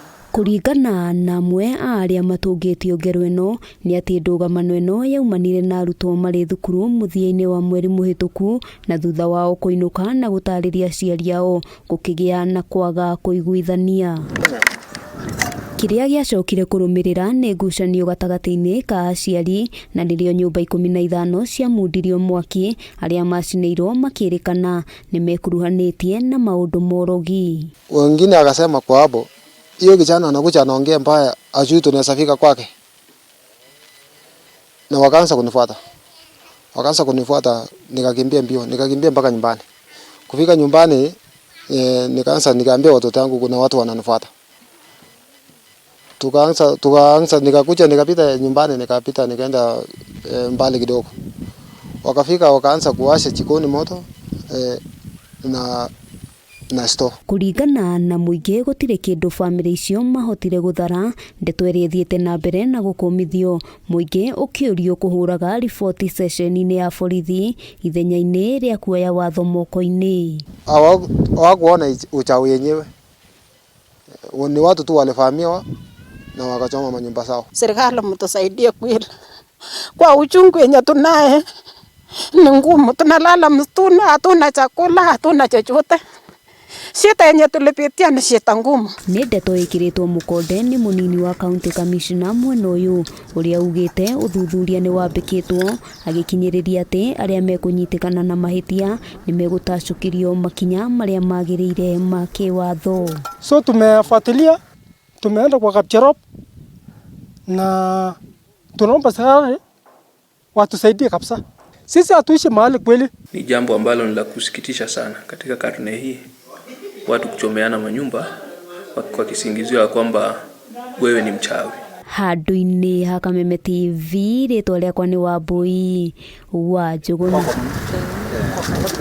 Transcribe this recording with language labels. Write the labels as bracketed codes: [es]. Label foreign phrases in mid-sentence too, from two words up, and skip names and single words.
[ki] Kuringana na amwe aria matungitio ngero ino ni ati ndugamano ino yaumanire na arutwo mari thukuru muthiaini wa mweri muhituku na thutha wao kuinuka na gutariria aciari ao gukigia na kwaga kuiguithania. Kiria giacokire kurumirira ni ngucanio gatagati-ini ka aciari na nirio nyumba 15 cia mundirio mwaki aria macineirwo makirikana ni mekuruhanitie na maundu morogi. [sw] Wengine akasema kwa hapo hiyo kijana anakuja anaongea mbaya ajui tunaweza fika kwake. Na wakaanza kunifuata nikakimbia mbio, nikakimbia mpaka nyumbani. Kufika nyumbani nikaambia watoto wangu kuna watu wananifuata. Tukaanza nikakuja nikapita nyumbani nikaenda mbali kidogo. Wakafika wakaanza kuwasha jikoni moto na store. [ki] Kuringana na muingi gutire kindu family icio mahotire guthara, ndeto iria thiete na mbere na gukumithio, muingi ukiurio kuhuraga ripoti session-ini ya borithi ithenya-ini ria kuoya watho moko-ini. [sw] Hawakuona uchawi yenyewe, ni watu tu walivamiwa na wakachoma manyumba zao. Serikali mtusaidie kweli, kwa uchungu yenye tunaye ni ngumu, tunalala msituni, hatuna chakula, hatuna chochote. Shida yenye tulipitia ni shida ngumu. [ki] Ni ndeto ikiritwo mukonde ni munini wa [en] county commissioner [ki] mwena uyu uria ugite uthuthuria ni wambikitwo agikinyiriria ati aria mekunyitikana na mahitia ni megutacukirio makinya maria magirire ma kiwatho. [sw] So tumefuatilia, tumeenda kwa Kapcherop na tunaomba serikali watusaidie kabisa. Sisi hatuishi mahali kweli. Ni jambo ambalo ni la kusikitisha sana katika karne hii, watu kuchomeana manyumba kwa kisingizio kwamba wewe ni mchawi. [ki] Handu-ini ha Kameme TV ritwa riakwa ni Wambui wa Njuguna.